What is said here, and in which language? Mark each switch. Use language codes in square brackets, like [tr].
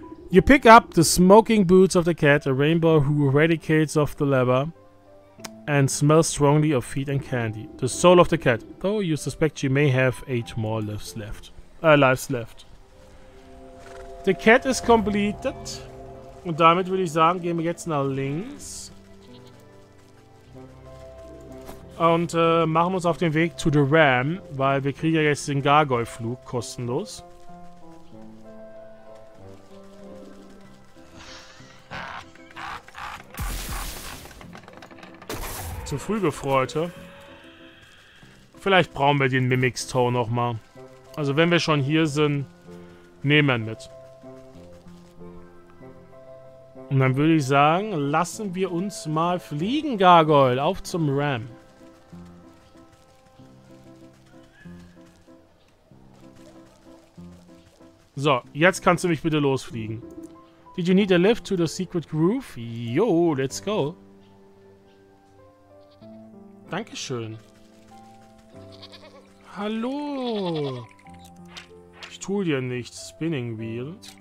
[en] You pick up the smoking boots of the cat, a rainbow who radiates off the leather and smells strongly of feet and candy. The soul of the cat, though you suspect she may have 8 more lives left. The cat is completed. [de] Und damit würde ich sagen, gehen wir jetzt nach links. Und machen uns auf den Weg [en] to the Ram, [de] weil wir kriegen ja jetzt den Gargoyle-Flug kostenlos. Zu früh gefreute. Vielleicht brauchen wir den Mimics-Toe nochmal. Also wenn wir schon hier sind, nehmen wir ihn mit. Und dann würde ich sagen, lassen wir uns mal fliegen, Gargoyle. Auf zum Ram. So, jetzt kannst du mich bitte losfliegen. [en] Did you need a lift to the secret groove? Yo, let's go. [de] Dankeschön. Hallo. Ich tue dir nichts. Spinning Wheel.